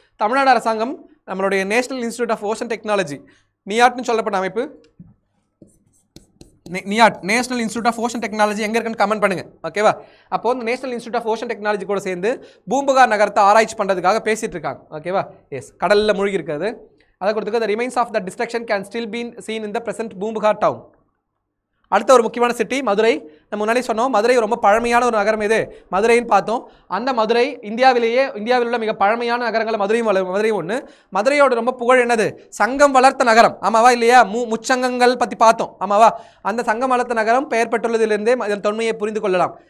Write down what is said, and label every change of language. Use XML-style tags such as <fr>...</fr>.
<ta>தமிழ்நாடு அரசாங்கம் நம்மளுடைய national institute of ocean technology, நியாட்னு சொல்லப்பட்ட அமைப்பு, national institute of ocean technology எங்கே இருக்குன்னு கமெண்ட் பண்ணுங்க. ஓகேவா? அப்போ இந்த national institute of ocean technology கூட சேர்ந்து பூம்புகார் நகரத்தை ஆராய்ச்சி பண்ணுறதுக்காக பேசிட்டு இருக்காங்க. ஓகேவா? எஸ், கடலில் மூழ்கி இருக்கிறது. அதை கொடுத்துக்க,</ta> <en>the remains of the destruction can still be seen in the present Bumbugar town.</en> <ta>அடுத்த ஒரு முக்கியமான சிட்டி மதுரை. நம்ம முன்னாடி சொன்னோம் மதுரை ரொம்ப பழமையான ஒரு நகரம். எது மதுரைன்னு பார்த்தோம். அந்த மதுரை இந்தியாவில் உள்ள மிக பழமையான நகரங்கள் மதுரையும் ஒன்று. மதுரையோட ரொம்ப புகழ் என்னது? சங்கம் வளர்த்த நகரம். ஆமாவா இல்லையா? முச்சங்கங்கள் பற்றி பார்த்தோம். ஆமாவா? அந்த சங்கம் வளர்த்த நகரம் பெயர் பெற்றுள்ளதிலிருந்தே இதன் தொன்மையை புரிந்து கொள்ளலாம்.</ta>